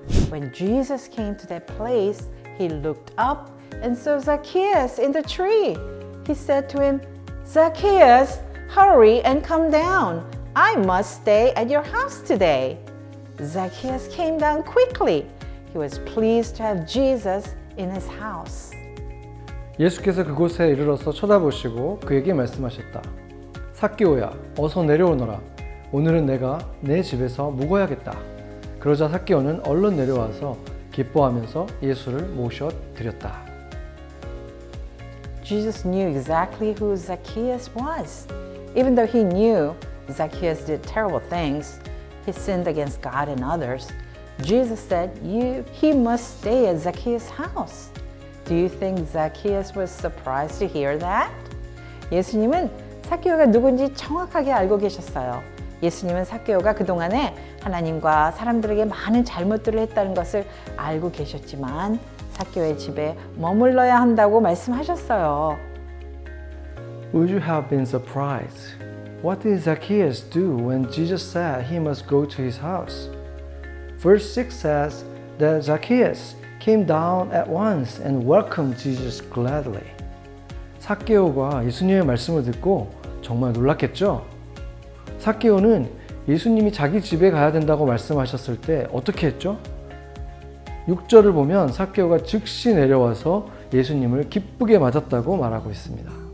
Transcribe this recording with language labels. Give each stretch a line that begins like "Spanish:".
English: When Jesus came to that place, he looked up and saw Zacchaeus in the tree. He said to him, Zacchaeus, hurry and come down. I must stay at your house today. Zacchaeus came down quickly. He was pleased to have Jesus in his house.
Korean: 예수께서 그곳에 이르러서 쳐다보시고 그에게 말씀하셨다. 삭개오야, 어서 내려오너라. 오늘은 내가 내 집에서 묵어야겠다. 그러자 삭개오는 얼른 내려와서 기뻐하면서 예수를 모셔 드렸다.
English: Jesus knew exactly who Zacchaeus was. Even though he knew Zacchaeus did terrible things, he sinned against God and others, Jesus said he must stay at Zacchaeus' house. Do you think Zacchaeus was surprised to hear that?
Korean: 예수님은 삭개오가 누군지 정확하게 알고 계셨어요. 예수님은 삭개오가 그동안에 하나님과 사람들에게 많은 잘못들을 했다는 것을 알고 계셨지만 삭개오의 집에 머물러야 한다고 말씀하셨어요.
English: Would you have been surprised? What did Zacchaeus do when Jesus said he must go to his house? Verse 6 says that Zacchaeus came down at once and welcomed Jesus gladly.
Korean: 삭개오가 예수님의 말씀을 듣고 정말 놀랐겠죠? 삭개오는 예수님이 자기 집에 가야 된다고 말씀하셨을 때 어떻게 했죠? 6절을 보면 삭개오가 즉시 내려와서 예수님을 기쁘게 맞았다고 말하고 있습니다.